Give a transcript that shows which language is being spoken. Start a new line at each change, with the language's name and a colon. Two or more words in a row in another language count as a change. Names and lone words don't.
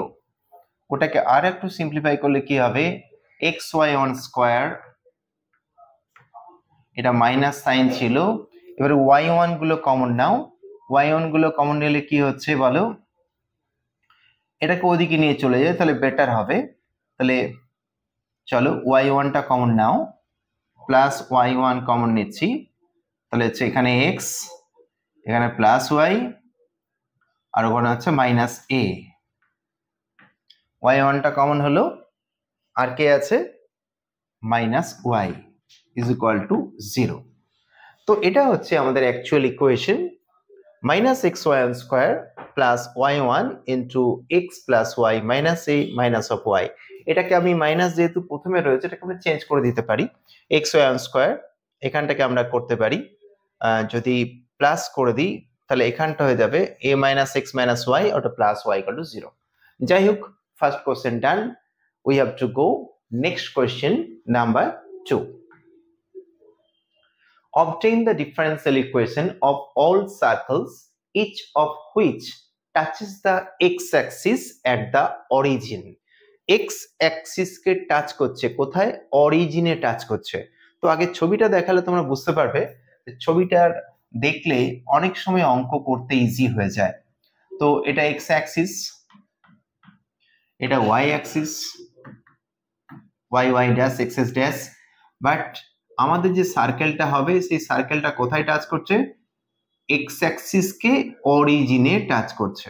Bangla: ওটাকে আর একটু সিম্পলিফাই করলে কি হবে, xy1 স্কোয়ার, এটা
English: minus sign
Bangla: ছিল, এবারে y1 গুলো কমন নাও, y1 গুলো কমন নিলে কি হচ্ছে বলো, এটাকে ওদিকে নিয়ে চলে যায় তাহলে বেটার হবে। তাহলে চলো y1 টা কমন নাও, প্লাস y1 কমন নিচ্ছি, তাহলে হচ্ছে এখানে x, এখানে প্লাস y, আর ওখানে হচ্ছে মাইনাস a। y1 টা কমন হলো, আর কে আছে,
English: minus y is equal to
Bangla: 0। তো এটা হচ্ছে আমাদের
English: actual equation, minus xy1 square plus y1 into x plus y minus a minus of y.
Bangla: এটাকে আমি মাইনাস যেহেতু প্রথমে রয়েছে এটাকে আমরা চেঞ্জ করে দিতে পারি, xy1 স্কোয়ার এখানটাকে আমরা করতে পারি, যদি প্লাস করে দিই তাহলে এখানটা হয়ে যাবে
English: a minus x minus y,
Bangla: ওটা
English: plus y equal to 0.
Bangla: যাই হোক,
English: first question done. we have to go next question number 2. Obtain the differential equation of all circles each of which touches the x-axis at the origin।
Bangla: x-axis কে টাচ করছে কোথায়, অরিজিনে টাচ করছে। তো আগে ছবিটা দেখালে তোমরা বুঝতে পারবে, ছবিটার দেখলে অনেক সময় অঙ্ক করতে ইজি হয়ে যায়। তো এটা x-axis, এটা y-axis,
English: y dash x dash,
Bangla: বাট আমাদের যে সার্কেলটা হবে সেই সার্কেলটা কোথায় টাচ করছে,
English: x axis
Bangla: কে অরিজিনে টাচ করছে।